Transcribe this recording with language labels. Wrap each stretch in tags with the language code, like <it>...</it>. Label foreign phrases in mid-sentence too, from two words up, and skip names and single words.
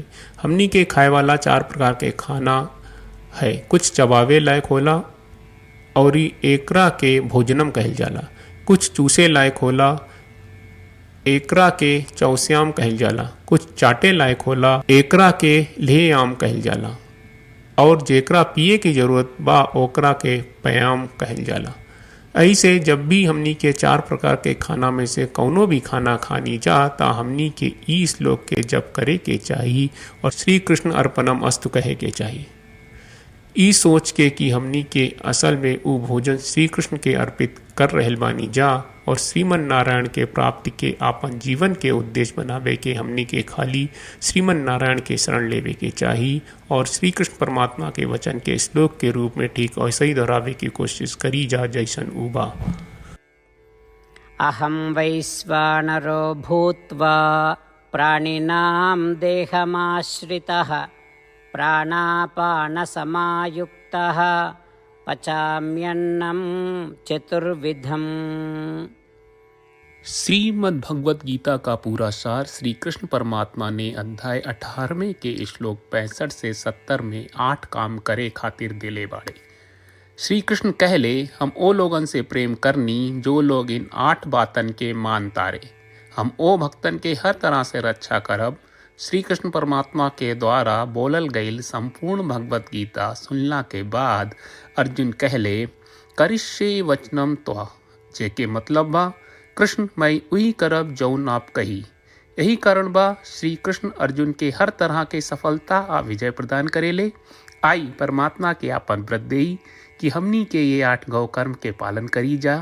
<bho>हमनी के खाए वाला 4 प्रकार के खाना है, कुछ चबावे लायक होला और एकरा के भोजनम कहल जाला, कुछ चूसे लायक होला एकरा के चौस्याम कहल जाला, कुछ चाटे लायक होला एकरा के लेहयाम कहल जाला और जेकरा पिए की जरूरत बा ओकरा के पयाम कहल जाला। ऐसे जब भी हमनी के 4 प्रकार के खाना में से कौनो भी खाना खानी जा ता हमनी के ई श्लोक के जप करे के चाहिए और</bho> <sa>श्री कृष्ण अर्पणम अस्तु</sa> <bho>कहे के चाहिए। ई सोच के कि हमनी के असल में उ भोजन श्री कृष्ण के अर्पित कर रहल बानी जा और श्रीमन नारायण के प्राप्ति के आपन जीवन के उद्देश्य बनावे के हमनी के खाली श्रीमन नारायण के शरण लेवे के चाहिए और श्री कृष्ण परमात्मा के वचन के श्लोक के रूप में ठीक ऐसे ही दोहरावे की कोशिश करी जा जैसन उबा।</bho> <sa>अहम वैश्वानरो भूत्वा प्राणिनां देहमाश्रितः प्राणापान समायुक्तः पचाम्यन्नं चतुर्विधम्।</sa> <bho>श्रीमद् भगवत गीता का पूरा सार श्री कृष्ण परमात्मा ने अध्याय 18वें के श्लोक 65 से 70 में 8 काम करे खातिर दिले बाड़े। श्री कृष्ण कहले, हम ओ लोगन से प्रेम करनी जो लोग इन 8 बातन के मान तारे। हम ओ भक्तन के हर तरह से रक्षा करब। श्री कृष्ण परमात्मा के द्वारा बोलल गईल संपूर्ण भगवत गीता सुनला के बाद अर्जुन कहले,</bho> <sa>करिष्ये वचनम त्वा,</sa> <bho>जेके मतलब बा कृष्ण मैं वही करब जौन आप कही। यही कारण बा श्री कृष्ण अर्जुन के हर तरह के सफलता आ विजय प्रदान करेले। आई परमात्मा के आपन व्रत देई कि हमनी के ये 8 गौ कर्म के पालन करी जा।</bho>